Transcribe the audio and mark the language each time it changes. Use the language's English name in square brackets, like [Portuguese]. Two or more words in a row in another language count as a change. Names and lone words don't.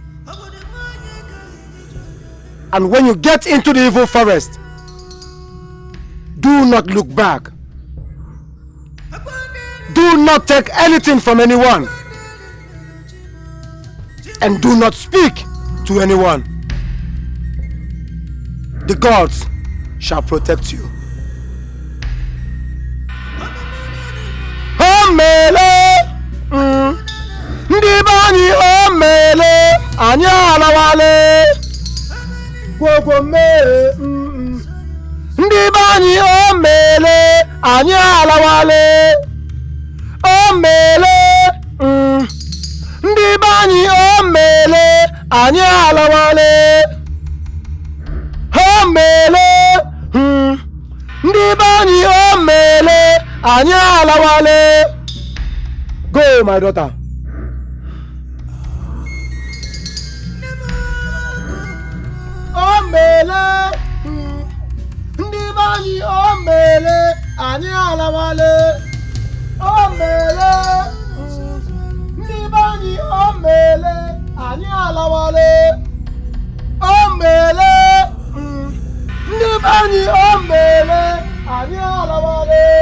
[English] And when you get into the evil forest, do not look back. Do not take anything from anyone. And do not speak to anyone. The gods shall protect you. [Igbo] Omele, ndi bani omele, anya alawale. Gwogwo me, ndi bani omele, anya alawale. Omele, ndi bani omele, anya alawale. Omele, ndi bani omele, anya alawale. [English] Go, my daughter. [Igbo] Omele, ndi bani omele. mele, ani alawale. O mele, ndibani o mele, ani alawale. O mele, ndibani o mele, ani alawale.